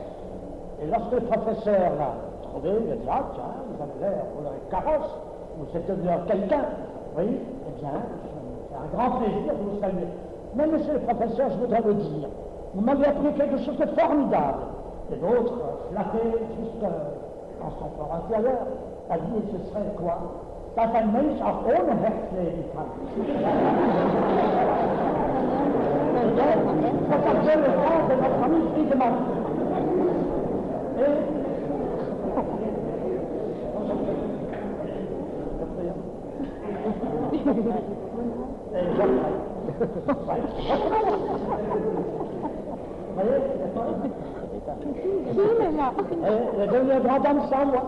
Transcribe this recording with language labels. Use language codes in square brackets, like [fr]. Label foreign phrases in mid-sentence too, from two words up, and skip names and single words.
[fr] Et lorsque le professeur l'a trouvé, il a dit « Ah, tiens, vous avez l'air, vous l'aurez carrosse, vous êtes devenu quelqu'un. » Oui, eh bien, c'est un grand plaisir de vous saluer. Mais monsieur le professeur, je voudrais vous dire, vous m'avez appris quelque chose de formidable. Et l'autre, flatté juste dans son fort intérieur, a dit, ce serait quoi? [de] Das ein Mensch auch ohne Herz leben kann. [fr] Ça s'appelle le sens de notre ami Friedemann. Il est devenu un grand homme sans moi.